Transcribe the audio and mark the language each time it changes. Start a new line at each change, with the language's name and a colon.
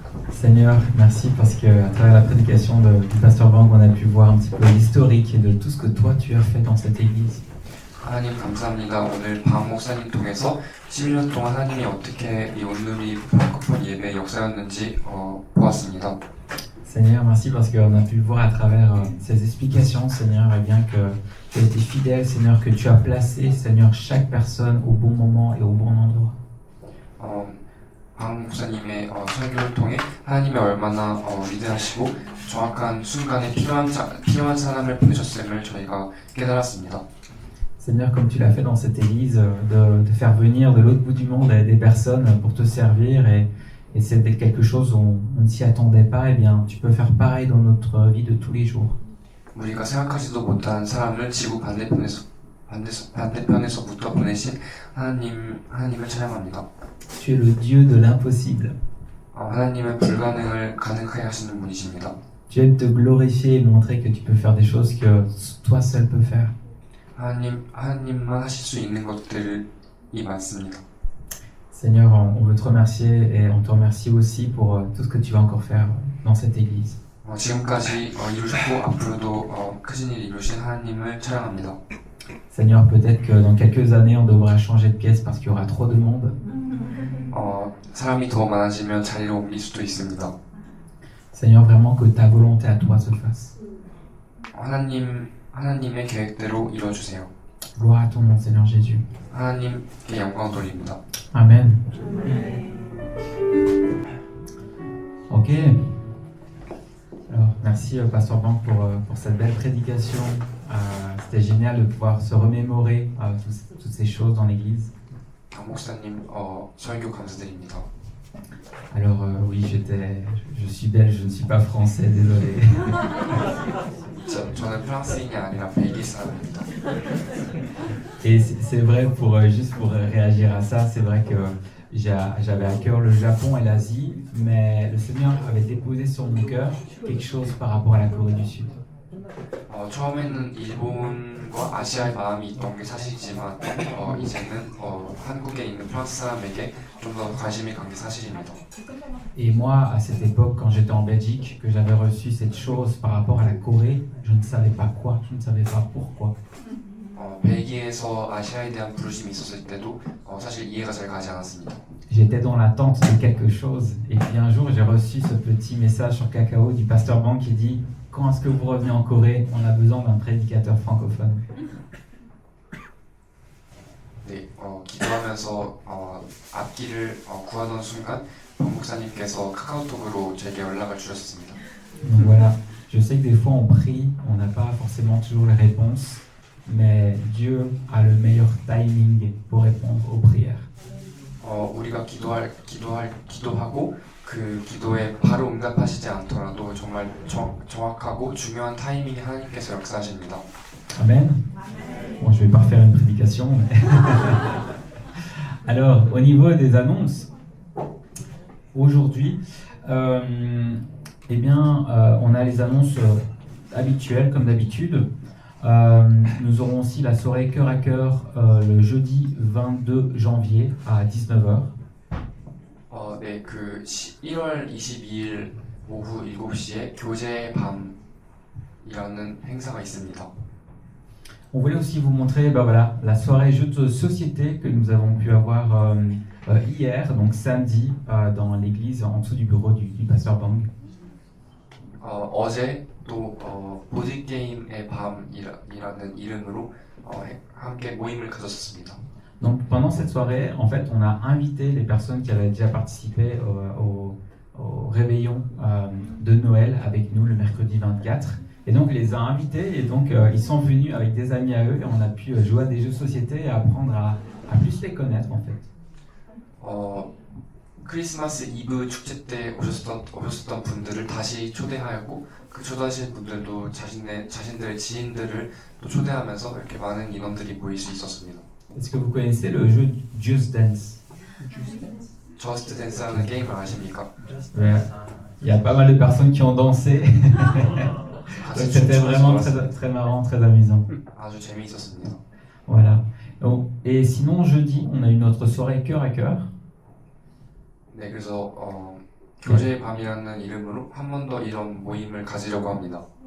French: Seigneur, merci parce que à travers la prédication du pasteur Bang, on a pu voir un petit peu l'historique et de tout ce que toi tu as fait dans cette église.
Korean: 하나님 감사합니다. 오늘 박 목사님 통해서 11년 동안 하나님이 어떻게 이 온누리 프랑코폰 예배 역사였는지 보았습니다.
French: Seigneur, merci parce qu'on a pu voir à travers ces explications, Seigneur, et bien que tu as été fidèle, Seigneur, que tu as placé, Seigneur, chaque personne au bon moment et au bon endroit.
Korean: 박 목사님의 설교를 통해 하나님이 얼마나 위대하시고 정확한 순간에 필요한 사람을 보내셨음을 저희가 깨달았습니다.
French: Seigneur, comme tu l'as fait dans cette église, de faire venir de l'autre bout du monde des personnes pour te servir et c'est quelque chose où on ne s'y attendait pas, et bien tu peux faire pareil dans notre vie de tous les jours.
Korean: 우리가 생각하지도 못한 사람을 지구 반대편에서부터 보내신 하나님을 찬양합니다.
French: Tu es le Dieu de l'impossible.
Korean: 하나님은 불가능을 가능하게 하시는 분이십니다.
French: Tu aimes te glorifier et montrer que tu peux faire des choses que toi seul peux faire.
Korean: 하나님만 하실 수 있는 것들이 많습니다.
French: Seigneur, on veut te remercier et on te remercie aussi pour tout ce que tu vas encore faire dans cette église.
Korean: 지금까지 이루셨고 앞으로도 크신 일 이루신 하나님을 찬양합니다.
French: Seigneur, peut-être que dans quelques années on devra changer de pièce parce qu'il y aura trop de monde.
Korean: 사람이 더 많아지면 자리를 옮길 수도 있습니다.
French: Seigneur, vraiment que ta volonté à toi se fasse.
Korean: 하나님의 계획대로 이루어주세요.
French: Gloire à ton nom, Seigneur Jésus.
Korean: 하나님께 영광 돌립니다.
French: Amen. Ok. Alors, merci Pasteur Bank pour cette belle prédication. C'était génial de pouvoir se remémorer toutes ces choses dans l'église.
Korean: 목사님 설교 감사드립니다.
French: Alors oui, je suis belge, je ne suis pas français, désolé.
Korean: 저는 프랑스인이 아니라 벨기 사람입니다.
French: Et c'est vrai, juste pour réagir à ça, c'est vrai que j'avais à cœur le Japon et l'Asie, mais le Seigneur avait déposé sur mon cœur quelque chose par rapport à la Corée du Sud.
Korean: 처음에는 일본과 아시아의 마음이 있던 게 사실이지만 이제는 한국에 있는 프랑스 사람에게 좀 더 관심이 간 게 사실입니다.
French: Et moi, à cette époque, quand j'étais en Belgique, que j'avais reçu cette chose par rapport à la Corée, je ne savais pas quoi, je ne savais pas pourquoi.
Korean: 벨기에에서 아시아에 대한 부르심이 있었을 때도 사실 이해가 잘 가지 않았습니다.
French: J'étais dans l'attente de quelque chose, et puis un jour, j'ai reçu ce petit message sur Kakao du pasteur Bang qui dit « Quand est-ce que vous revenez en Corée? On a besoin d'un prédicateur francophone. »
Korean: 네, 기도하면서 앞길을 구하던 순간 목사님께서 카카오톡으로 제게 연락을 주셨습니다.
French: Donc voilà, je sais que des fois on prie, on n'a pas forcément toujours les réponses, mais Dieu a le meilleur timing pour répondre aux prières.
Korean: 우리가 기도하고 그 기도에 바로 응답하시지 않더라도 정말 정확하고 중요한 타이밍에 하나님께서 역사하십니다.
French: Amen. Bon, je vais pas refaire une prédication. Mais alors, au niveau des annonces, aujourd'hui, on a les annonces habituelles comme d'habitude. Nous aurons aussi la soirée cœur à cœur le jeudi 22 janvier à 19h.
Korean: 네, 그 1월 22일 오후 7시에 교제의 밤이라는 행사가 있습니다.
French: On voulait aussi vous montrer voilà, la soirée jeux de société que nous avons pu avoir hier, donc samedi, dans l'église en dessous du bureau du pasteur Bang.
Korean: 어제 또 보드게임의 밤이라는 이름으로 함께 모임을 가졌습니다.
French: Donc pendant cette soirée, en fait, on a invité les personnes qui avaient déjà participé au réveillon de Noël avec nous le mercredi 24. Et donc, on les a invités et donc ils sont venus avec des amis à eux et on a pu jouer à des jeux de société et apprendre à plus les connaître en fait.
Korean: 크리스마스 이브 축제 때 오셨던 분들을 다시 초대하였고 그 초대하신 분들도 자신들의 지인들을 또 초대하면서 이렇게 많은 인원들이 모일 수 있었습니다.
French: Est-ce que vous connaissez le jeu Just Dance?
Korean: 저스트 댄스라는 게임을 아십니까?
French: Ouais. Il y a pas mal de personnes qui ont dansé. Donc, c'était vraiment très marrant, très amusant.
Korean: 아주 재미있었습니다.
French: Voilà. Et sinon, jeudi, on a eu notre soirée cœur à cœur.
Korean: 네, 그래서 교제의 밤이라는 이름으로 한 번 더 이런 모임을 가지려고 합니다.